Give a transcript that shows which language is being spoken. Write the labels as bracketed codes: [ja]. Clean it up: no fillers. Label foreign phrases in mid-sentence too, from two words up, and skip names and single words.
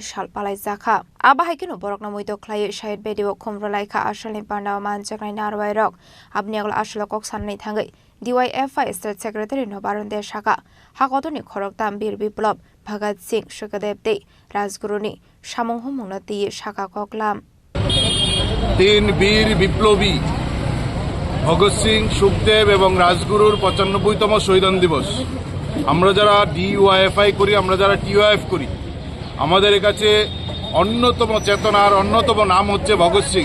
[trp] Shal Palai Jaka Abahikino Borokna Muito Clay Shahid Bedio Khumralaika Ashalin Panda Manjakrai Narwai Rock Abniagla Ashla Koksanai Tangai DYFI [en] State Secretary [trp] Nobarun de Shaka Hakotoni Khoroktam [bn] বীর বিপ্লব [trp] Bhagat Singh Sukadev de Rajguruni Shamonghumungati Shaka Koklam [bn] তিন বীর বিপ্লবী ভগৎ সিং, সুখদেব এবং রাজগুরুর 95তম শহীদান দিবস। আমরা যারা ডিওয়াইএফআই করি, আমরা যারা টিওএফ করি, আমাদের কাছে অন্যতম চেতনার অন্যতম নাম হচ্ছে ভগৎ সিং।